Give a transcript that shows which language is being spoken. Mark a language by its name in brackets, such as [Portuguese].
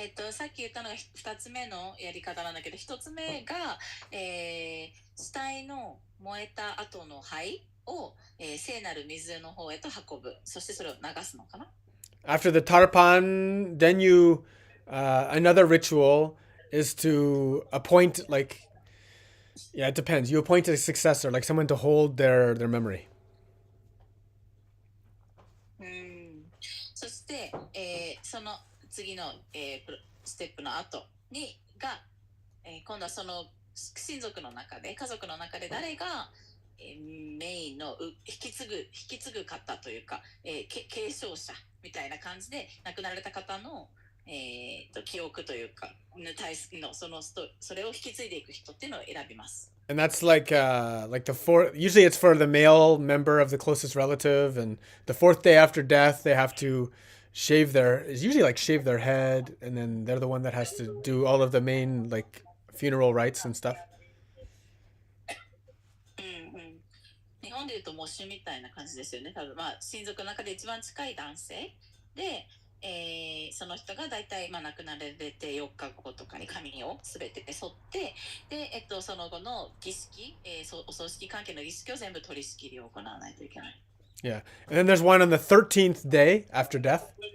[Japanese] さっき言ったのが2つ目のやり方なんだけど、1つ目が、死体の燃えた後の灰を、聖なる水の方へと運ぶ。そしてそれを流すのかな。 [English] After the tarpan, then you, another ritual is to appoint like Yeah, it depends. You appoint a successor, like someone to hold their memory. [Japanese] うん、そして、その次の、ステップの後にが、今度はその親族の中で家族の中で誰が、メインの引き継ぐ方というか、継承者みたいな感じで亡くなられた方の、記憶というかのそれを引き継いでいく人っていうのを選びます。 [English] And that's like the fourth. Usually, it's for the male member of the closest relative, and the fourth day after death, they have to shave their. It's usually like shave their head, and then they're the one that has to do all of the main like funeral rites and stuff. [Japanese] うんうん、日本でいうと喪主みたいな感じですよね。多分まあ親族の中で一番近い男性で、その人が大体、まあ、亡くなられて4日後とかに髪をすべて剃ってで、その後の儀式、お葬式関係の儀式を全部取り仕切りを行わないといけない。 [English] Yeah, and then there's one on the 13th day after death.